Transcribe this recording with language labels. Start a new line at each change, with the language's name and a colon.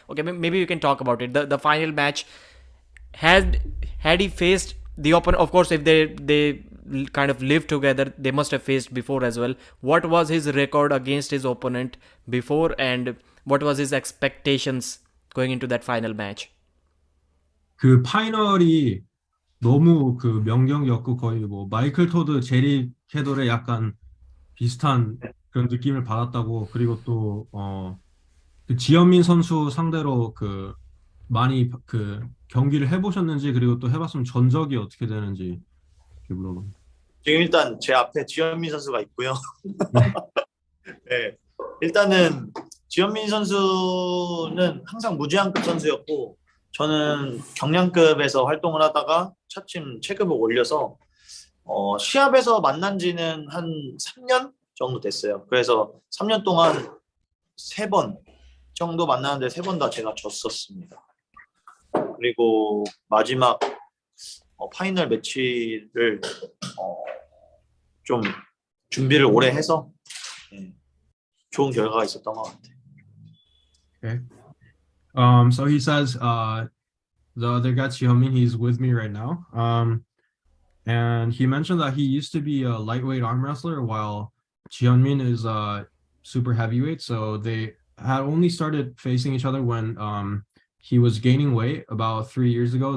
English: Okay, maybe you can talk about it. The final match, had he faced the opponent, of course, if they kind of lived together, they must have faced before as well. What was his record against his opponent before, and what was his expectations going into that final match?
Korean: 그 파이널이 너무 그 명경이었고 거의 뭐 마이클 토드, 제리 캐돌의 약간 비슷한 그런 느낌을 받았다고. 그리고 또 그 지현민 선수 상대로 그 많이 그 경기를 해보셨는지, 그리고 또 해봤으면 전적이 어떻게 되는지 이렇게 물어봐. 지금 일단 제 앞에 지현민 선수가 있고요. 네. 네. 일단은 지현민 선수는 항상 무제한급 선수였고 저는 경량급에서 활동을 하다가 차츰 체급을 올려서 시합에서 만난 지는 한 3년 정도 됐어요. 그래서 3년 동안 3번 정도 만나는데 3번 다 제가 졌었습니다. 그리고 마지막 파이널 매치를 좀 준비를 오래 해서 좋은 결과가 있었던 것 같아요.
English: Okay. So he says the other guy, Xiaomin, he's with me right now. And he mentioned that he used to be a lightweight arm wrestler while Jianmin is super heavyweight. So they had only started facing each other when he was gaining weight about 3 years ago.